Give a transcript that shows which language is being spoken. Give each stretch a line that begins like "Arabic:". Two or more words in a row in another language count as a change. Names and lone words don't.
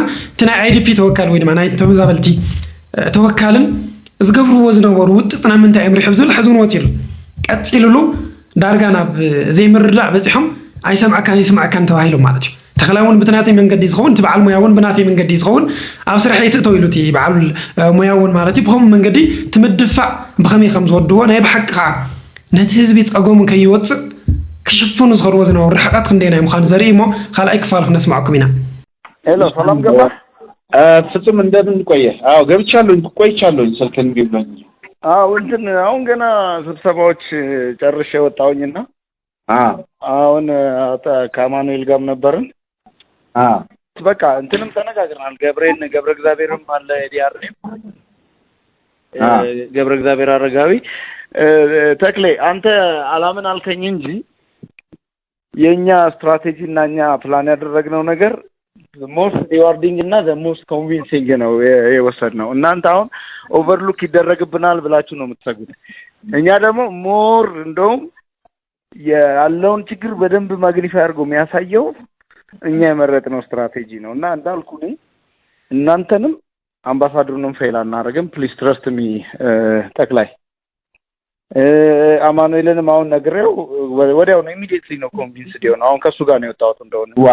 Tigrinya: እቲ ናይ ኣይዲፒ ተወካል ወይ ድማ ናይ ተመዛበልቲ ተወካልን ዝገብርዎ ዝነበሩ ውጥጥና ምንታይ እዮም ሪሕብ ዝብል ሕዚ እውን ወፂሉ ቀፂሉሉ ዳርጋ ናብ ዘይምርዳእ በፂሖም ኣይሰምዐካን ይስምዐካን ተባሂሎም ማለት እዩ ተኽላይ እውን ብናተይ መንገዲ ዝኸውን እቲ በዓል ሞያ እውን ብናተይ መንገዲ ዝኸውን ኣብ ስራሕ ይትእተው ኢሉ እቲ በዓል ሞያ እውን ማለት እዩ ብኸምኡ መንገዲ ትምድፋዕ ብኸመይ ከም ዝወድዎ ናይ ብሓቂ ከዓ ነቲ ህዝቢ ፀገሙ ከይወፅእ ክሽፍኑ ዝኸርዎ ዝነበሩ ርሕቐት ክንደይናይ ምዃኑ ዘርኢ እሞ ካልኣይ ክፋል ክነስማዓኩም ኢና
Amharic: ሄሎ ሰላም ገባ ፍጹም እንደምን ቆየህ አዎ ገብቻለሁኝ ቆይቻለሁኝ ስልክን ቢብሎኝ እንትን አሁን ገና ስብሰባዎች ጨርሼ ወጣሁኝና አሁን ከአማኑኤል ጋርም ነበርን በቃ እንትንም ተነጋግረናል ገብረ እግዚአብሔርም አለ ዲአርኔም ገብረ እግዚአብሔር አረጋዊ ተክሌ አንተ አላምን አልከኝ እንጂ የኛ ስትራቴጂ እና ኛ ፕላን ያደረግነው ነገር
English: most rewarding
Amharic: እና
English: the most
Amharic: convincing ነው የወሰድነው እናንተ አሁን ኦቨርሉክ ይደረግብናል ብላችሁ ነው የምትሰጉት እኛ ደግሞ ሞር እንደውም ያለውን ችግር በደንብ ማግኒፋይ አድርጎ የሚያሳየው እኛ የመረጥነው ስትራቴጂ ነው እና እንዳልኩ ነኝ እናንተንም አምባሳደሩንም ፌል አናረግም
English: please trust me
Amharic: ተክላይ አማኑኤልንም አሁን ነግሬው ወዲያው ነው ኢሚዲየትሊ ነው ኮንቪንስድ ነው አሁን ከሱ ጋር ነው የወጣሁት እንደሆነ